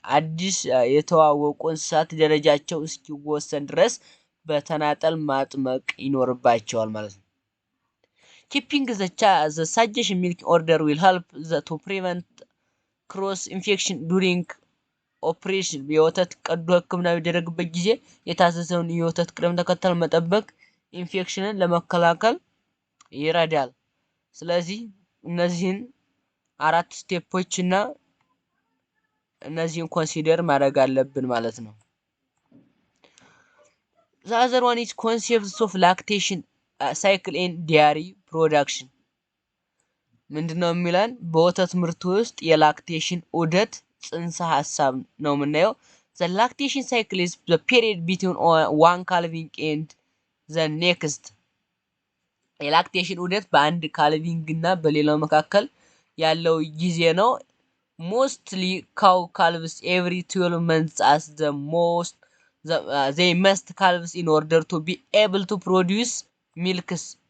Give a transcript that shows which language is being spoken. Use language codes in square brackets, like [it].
[am] አዲስ የተዋወቁ እንስሳት ደረጃቸው እስኪወሰን ድረስ በተናጠል ማጥመቅ ይኖርባቸዋል ማለት ነው። [en] keeping the suggestion milk order will help to prevent cross infection during operation. [am] የወተት ቀዶ ህክምና በሚደረግበት ጊዜ የታዘዘውን የወተት ቅደም ተከተል መጠበቅ ኢንፌክሽንን ለመከላከል ይረዳል። ስለዚህ እነዚህን 4 ስቴፖች እና እነዚህን ኮንሲደር ማድረግ አለብን ማለት ነው። [en] the other one is concepts of lactation cycle in dairy production. [am] ምንድነው የሚለን? በወተት ምርት ውስጥ የላክቴሽን ዑደት ጽንሰ ሐሳብ ነው የምናየው። [en] the lactation cycle is the period between one calving and the next. [am] የላክቴሽን ዑደት በአንድ ካልቪንግ እና በሌላው መካከል ያለው ጊዜ ነው። [en] mostly cow calves every 12 months as the most they must calves in order to be able to produce milks.